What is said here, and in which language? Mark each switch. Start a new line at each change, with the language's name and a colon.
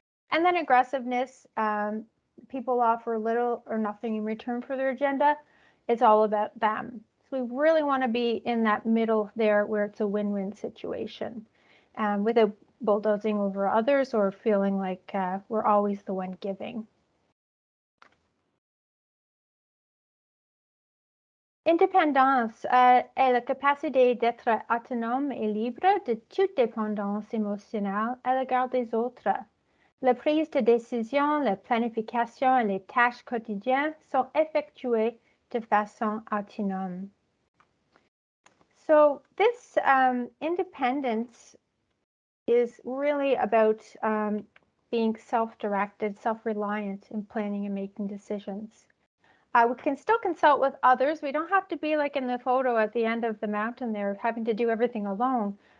English: And then aggressiveness, people offer little or nothing in return for their agenda. It's all about them. So we really want to be in that middle there where it's a win-win situation without bulldozing over others or feeling like we're always the one giving.
French: Indépendance est la capacité d'être autonome et libre de toute dépendance émotionnelle à l'égard des autres. La prise de décision, la planification et les tâches quotidiennes sont effectuées de façon autonome.
English: So this independence is really about being self-directed, self-reliant in planning and making decisions. We can still consult with others. We don't have to be like in the photo at the end of the mountain there, having to do everything alone.